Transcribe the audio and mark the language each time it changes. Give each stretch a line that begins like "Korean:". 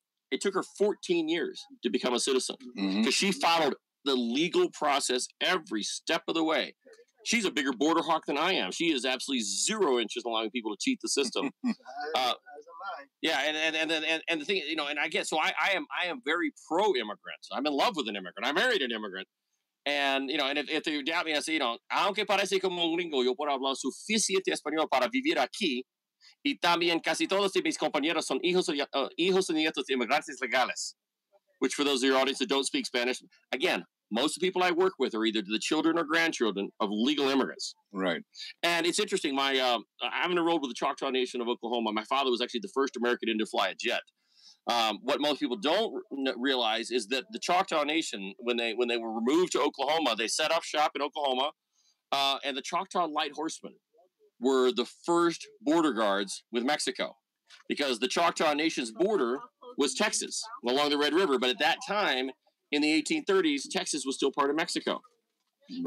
English: It took her 14 years to become a citizen because she followed the legal process every step of the way. She's a bigger border hawk than I am. She has absolutely zero interest in allowing people to cheat the system. Yeah, and the thing, and I get, so I am very pro-immigrant. I'm in love with an immigrant. I married an immigrant. And, and if they doubt me, I say,
Spanish: aunque parece como un gringo, yo puedo hablar suficiente español para vivir aquí. Y también casi todos de mis compañeros son hijos y nietos de inmigrantes legales.
English: Which, for those of your audience that don't speak Spanish, again, most of the people I work with are either the children or grandchildren of legal immigrants. Right. And it's interesting. I'm enrolled with the Choctaw Nation of Oklahoma. My father was actually the first American to fly a jet. What most people don't realize is that the Choctaw Nation, when they were removed to Oklahoma, they set up shop in Oklahoma, and the Choctaw Light Horsemen were the first border guards with Mexico, because the Choctaw Nation's border was Texas along the Red River. But at that time, in the 1830s, Texas was still part of Mexico. Right.